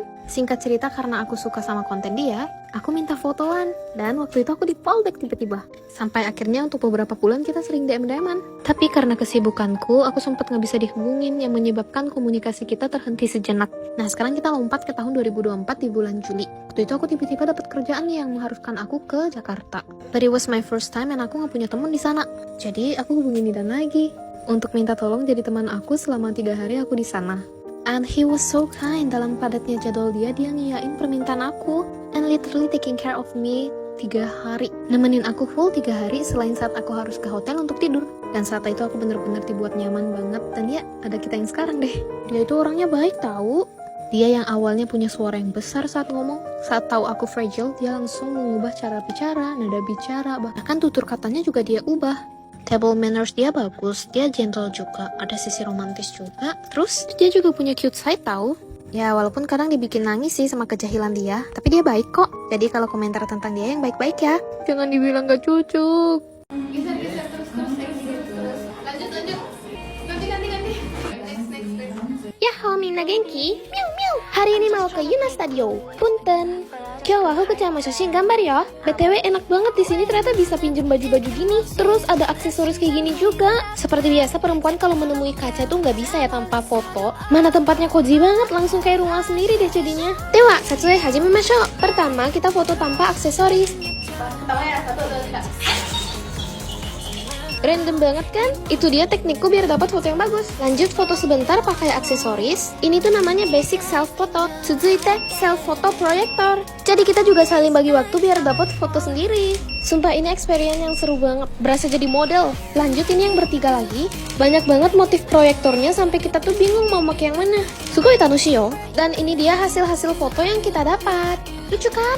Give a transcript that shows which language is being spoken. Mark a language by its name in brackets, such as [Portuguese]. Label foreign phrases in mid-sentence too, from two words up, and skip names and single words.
[Indonesian] Singkat cerita, karena aku suka sama konten dia, aku minta fotoan, dan waktu itu aku di fallback tiba-tiba. Sampai akhirnya untuk beberapa bulan kita sering DM-an. Tapi karena kesibukanku, aku sempat nggak bisa dihubungin yang menyebabkan komunikasi kita terhenti sejenak. Nah sekarang kita lompat ke tahun 2024 di bulan Juli. Waktu itu aku tiba-tiba dapat kerjaan yang mengharuskan aku ke Jakarta. [English] But it was my first time and [Indonesian] aku nggak punya teman di sana. Jadi aku hubungin Idan lagi untuk minta tolong jadi teman aku selama 3 hari aku di sana. [English] And he was so kind. [Indonesian] Dalam padatnya jadwal dia ngiyain permintaan aku [English] and literally taking care of me [Indonesian] 3 hari. Nemenin aku full 3 hari selain saat aku harus ke hotel untuk tidur. Dan saat itu aku bener-bener dibuat nyaman banget. Dan ya, ada kita yang sekarang deh. Dia itu orangnya baik tahu. Dia yang awalnya punya suara yang besar saat ngomong. Saat tahu aku fragile, dia langsung mengubah cara bicara, nada bicara, bahkan tutur katanya juga dia ubah. [English] Table manners [Indonesian] dia bagus, dia gentle juga, ada sisi romantis juga. Terus dia juga punya [English] cute side [Indonesian] tahu. Ya walaupun kadang dibikin nangis sih sama kejahilan dia, tapi dia baik kok. Jadi kalau komentar tentang dia yang baik-baik ya. Jangan dibilang gak cocok. Geser terus. Lanjut. Ganti. [Japanese] やっほー みんな 元気? Miu miu. [Indonesian] Hari ini mau ke Yuna Studio. [Japanese] Punten. 今日 は 福 ちゃん も 写真 [Indonesian] gambar ya. BTW enak banget di sini ternyata bisa pinjem baju-baju gini. Terus ada aksesoris kayak gini juga. Seperti biasa perempuan kalau menemui kaca tuh nggak bisa ya tanpa foto. Mana tempatnya cozy banget, langsung kayak rumah sendiri deh jadinya. Dewa, [Japanese] 撮影 始めましょう. [Indonesian] Pertama kita foto tanpa aksesoris. Pertama ya, 1, 2, 3. Random banget kan? Itu dia teknikku biar dapat foto yang bagus. Lanjut foto sebentar pakai aksesoris. Ini tuh namanya [English] basic self photo. Tsuzuite self photo projector. [Indonesian] Jadi kita juga saling bagi waktu biar dapat foto sendiri. Sumpah ini experience yang seru banget. Berasa jadi model. Lanjut ini yang bertiga lagi. Banyak banget motif proyektornya sampai kita tuh bingung mau pakai yang mana. [Japanese] すごい 楽しい よ. [Indonesian] Dan ini dia hasil-hasil foto yang kita dapat. Lucu kan?